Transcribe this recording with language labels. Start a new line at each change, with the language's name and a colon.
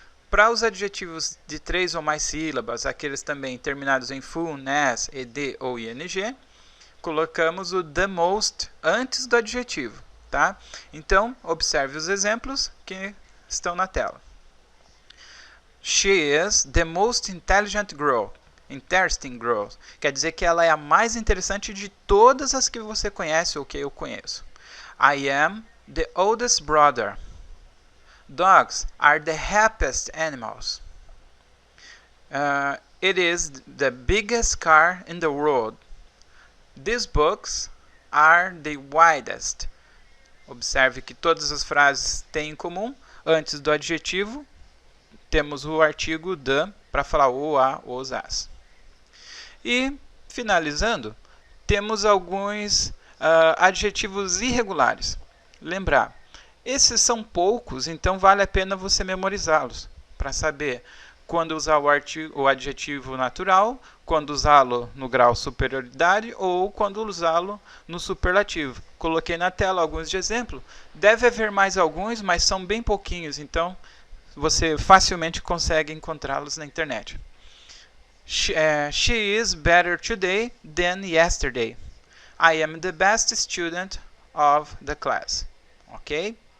Portuguese: Para os adjetivos de 3 ou mais sílabas, aqueles também terminados em full, ness, ed ou ing, colocamos o the most antes do adjetivo, tá? Então, observe os exemplos que estão na tela.
English: She is the most intelligent girl. Interesting girl.
Portuguese: Quer dizer que ela é a mais interessante de todas as que você conhece ou que eu conheço.
English: I am the oldest brother. Dogs are the happiest animals. It is the biggest car in the world. These books are the widest.
Portuguese: Observe que todas as frases têm em comum, antes do adjetivo, temos o artigo the para falar o, a, os, as. E, finalizando, temos alguns adjetivos irregulares. Lembrar, esses são poucos, então vale a pena você memorizá-los, para saber quando usar o adjetivo natural, quando usá-lo no grau superioridade ou quando usá-lo no superlativo. Coloquei na tela alguns de exemplo. Deve haver mais alguns, mas são bem pouquinhos, então você facilmente consegue encontrá-los na internet.
English: She is better today than yesterday. I am the best student of the class. Ok?